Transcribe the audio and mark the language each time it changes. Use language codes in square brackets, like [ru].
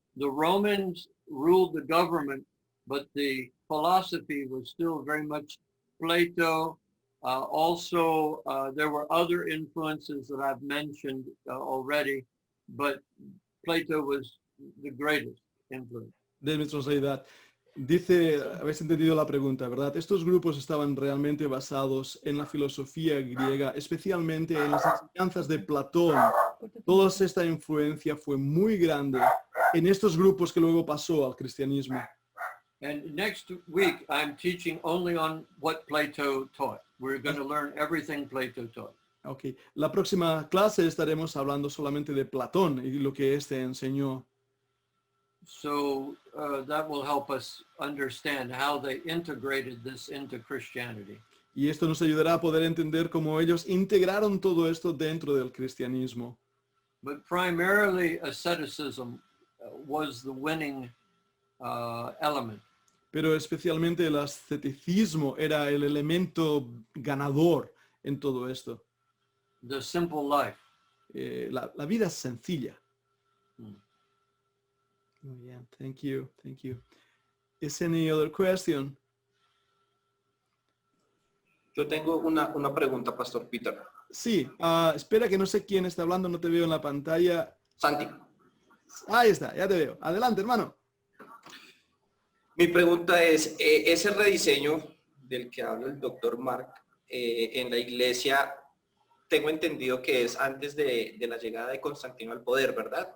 [en] The Romans ruled the government, but the philosophy was still very much Plato. Also, there were other influences that I've mentioned already, but Plato was the greatest influence. [es] Déjeme translate. Dice, habéis entendido la pregunta, ¿verdad? Estos grupos estaban realmente basados en la filosofía griega, especialmente en las enseñanzas de Platón. Toda esta influencia fue muy grande en estos grupos que luego pasó al cristianismo. [en] And next week, I'm teaching only on what Plato taught. We're going to learn everything Plato taught. Okay. [es] La próxima clase estaremos hablando solamente de Platón y lo que éste enseñó. [en] So that will help us understand how they integrated this into Christianity. [es] Y esto nos ayudará a poder entender cómo ellos integraron todo esto dentro del cristianismo. [en] But primarily, asceticism was the winning element. [es] Pero especialmente el asceticismo era el elemento ganador en todo esto. [en] The simple life. [es] La vida sencilla. Hmm. [en] Oh, yeah, thank you, thank you. Is any other question? [es] Yo tengo una pregunta, Pastor Peter. Sí, espera que no sé quién está hablando, no te veo en la pantalla. Santi, Ahí está, ya te veo. Adelante, hermano. mi pregunta es, ese rediseño del que habla el doctor Mark en la iglesia, tengo entendido que es antes de la llegada de Constantino al poder, ¿verdad?